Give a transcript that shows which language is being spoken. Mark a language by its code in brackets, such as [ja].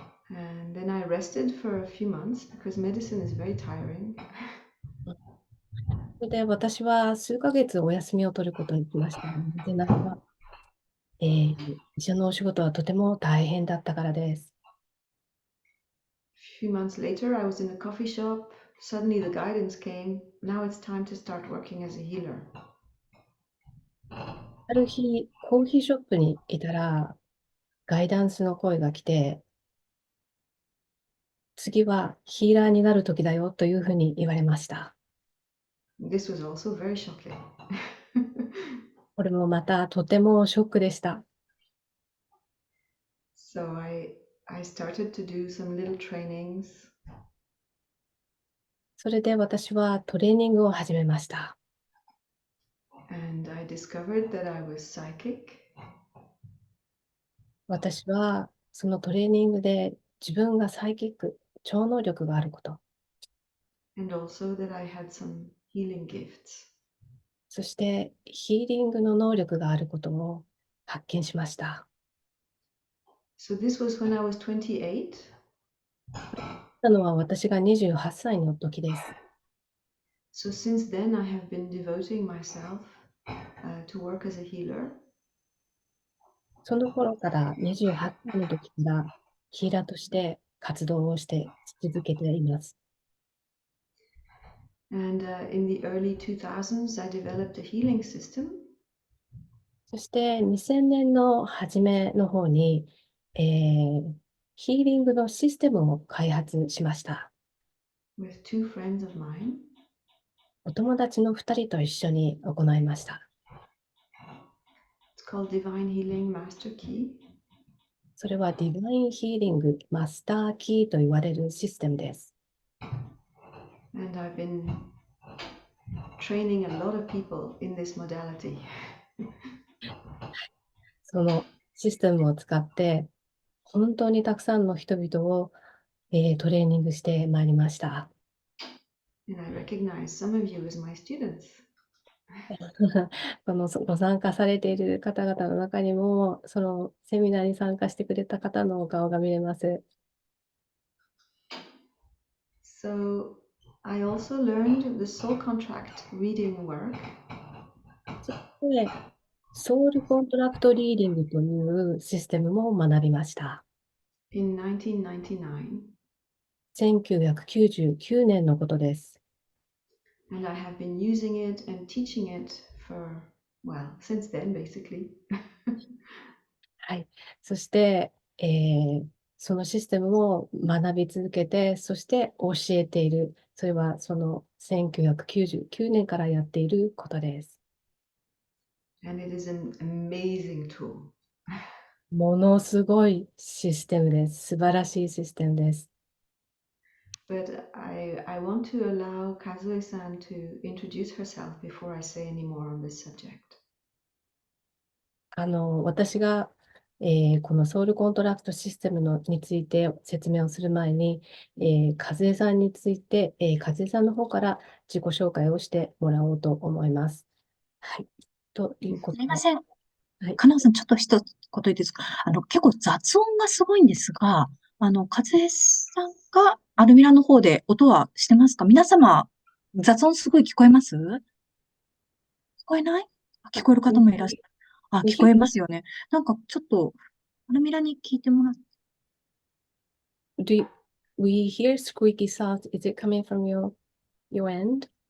[en] And then I rested for a few months because medicine is very tiring. [ja] それで私は数ヶ月お休みを取ることにしました。なぜならば、医者のお仕事はとても大変だったからです。 [en] A few months later, I was in a coffee shop. Suddenly, the guidance came. Now it's time to start working as a healer. [ja] ある日、コーヒーショップにいたら、ガイダンスの声が来て、次はヒーラーになる時だよというふうに言われました。 [en] This was also very shocking. [ja] これもまたとてもショックでした。 [en] So I started to do some little trainings. [ja] それで私はトレーニングを始めました。 [en] And I discovered that I was psychic. [ja] 私はそのトレーニングで自分がサイキック、超能力があること、 [en] And also that I had some healing gifts. [ja] そしてヒーリングの能力があることを発見しました。 [en] So this was when I was 28. [ja] なのは私が28歳の時です。 [en] So since then, I have been devoting myself to work as a healer. [ja] その頃から28歳の時からヒーラーとして活動をして続けています。 [en] And in the early 2000s, I developed a healing system [ja] そして2000年の初めの方に、ヒーリングのシステムを開発しました。 [en] with two friends of mine. [ja] お友達の2人と一緒に行いました。 [en] It's called Divine Healing Master Key. [ja] それはディバインヒーリングマスターキーと言われるシステムです。 [en] And I've been training a lot of people in this modality. [ja] そのシステムを使って本当にたくさんの人々を、トレーニングしてまいりました。 [en] And I recognize some of you as my students. [ja] このご参加されている方々の中にも、そのセミナーに参加してくれた方のお顔が見れます。 [en] So I also learned the soul contract reading work. [ja] そして、ソウルコントラクトリーディングというシステムも学びました。 [en] In 1999, [ja] 1999年のことです。 [en] and I have been using it and teaching it for, well, since then, basically. [ja] はい。そして、そのシステムを学び続けて、そして教えている。それはその1999年からやっていることです。 And it is an amazing tool. ものすごいシステムです。素晴らしいシステムです。 [en] But I want to allow Kazue-san to introduce herself before I say any more on this subject. [ja] 私が、このソウルコントラクトシステムについて説明をする前に、和江さんについて、和江さんの方から自己紹介をしてもらおうと思います。はい。ということで。すみません。はい。かなさん、ちょっと一言いいですか。結構雑音がすごいんですが、和江さんがアルミラの方で音はしてますか？皆様、雑音すごい聞こえます？聞こえない？聞こえる方もいらっしゃる。聞こえますよね。なんかちょっと、アルミラに聞いてもらって。 [en] Do we hear squeaky sound? Is it coming from your end?